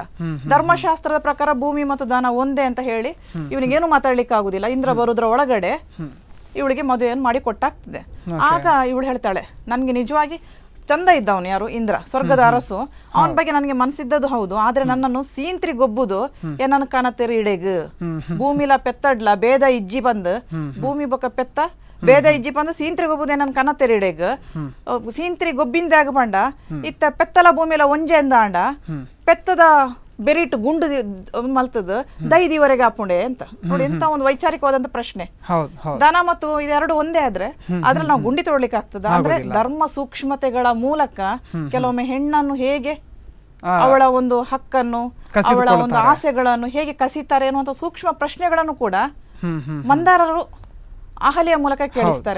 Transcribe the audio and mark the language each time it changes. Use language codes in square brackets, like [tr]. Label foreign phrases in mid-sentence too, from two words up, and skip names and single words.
[kn] ಧರ್ಮಶಾಸ್ತ್ರದ ಪ್ರಕಾರ ಭೂಮಿ ಮತ್ತು ದನ ಒಂದೇ ಅಂತ ಹೇಳಿ ಇವನಿಗೇನು ಮಾತಾಡ್ಲಿಕ್ಕೆ ಆಗುದಿಲ್ಲ. ಇಂದ್ರ ಬರೋದ್ರ ಒಳಗಡೆ ಇವಳಿಗೆ ಮದುವೆಯನ್ನು ಮಾಡಿ ಕೊಟ್ಟಾಗ್ತದೆ. ಆಗ ಇವಳು ಹೇಳ್ತಾಳೆ, ನನ್ಗೆ ನಿಜವಾಗಿ ಚಂದ ಇದ್ದವನು ಯಾರು, ಇಂದ್ರ, ಸ್ವರ್ಗದ ಅರಸು, ಅವನ ಬಗ್ಗೆ ನನಗೆ ಮನಸ್ಸಿದ್ದದು ಹೌದು, ಆದ್ರೆ ನನ್ನನ್ನು [tcy] ಸೀಂತ್ರಿ ಗೊಬ್ಬುದು ಏನನ್ನ ಕನತೆರಿ ಇಡೆಗ್ ಭೂಮಿಲ ಪೆತ್ತಡ್ಲ ಬೇದ ಇಜ್ಜಿ ಬಂದು ಭೂಮಿ ಬೊಕ್ಕ ಪೆತ್ತ ಬೇದ ಇಜ್ಜಿ ಬಂದು ಸೀಂತ್ರಿ ಗೊಬ್ಬುದು ಏನನ್ನ ಕನತೆರಿ ಇಡೆಗ್ ಸೀಂತ್ರಿ ಗೊಬ್ಬಿಂದಾಗ ಬಂಡ ಇತ್ತ ಪೆತ್ತಲ ಭೂಮಿಲ ಒಂಜೆ ಅಂದ ಅಂಡ ಪೆತ್ತದ ಬೆರಿಟ್ಟು ಗುಂಡು ಮಲ್ತದ ದೈದಿವರೆಗೆ ಆಪುಂಡೆ [kn] ಅಂತ ನೋಡಿ. ಎಂತ ಒಂದು ವೈಚಾರಿಕವಾದಂತ ಪ್ರಶ್ನೆ. ದನ ಮತ್ತು ಇದೆರಡು ಒಂದೇ ಆದ್ರೆ ಅದ್ರಲ್ಲಿ ನಾವು ಗುಂಡಿ ತೊಡಲಿಕ್ಕೆ ಆಗ್ತದ? ಅಂದ್ರೆ ಧರ್ಮ ಸೂಕ್ಷ್ಮತೆಗಳ ಮೂಲಕ ಕೆಲವೊಮ್ಮೆ ಹೆಣ್ಣನ್ನು ಹೇಗೆ ಅವಳ ಒಂದು ಹಕ್ಕನ್ನು ಅವಳ ಒಂದು ಆಸೆಗಳನ್ನು ಹೇಗೆ ಕಸಿತಾರೆ ಅನ್ನುವಂಥ ಸೂಕ್ಷ್ಮ ಪ್ರಶ್ನೆಗಳನ್ನು ಕೂಡ ಮಂದಾರರು ಅಹಲ್ಯ ಮೂಲಕ ಕೇಳಿಸ್ತಾರೆ.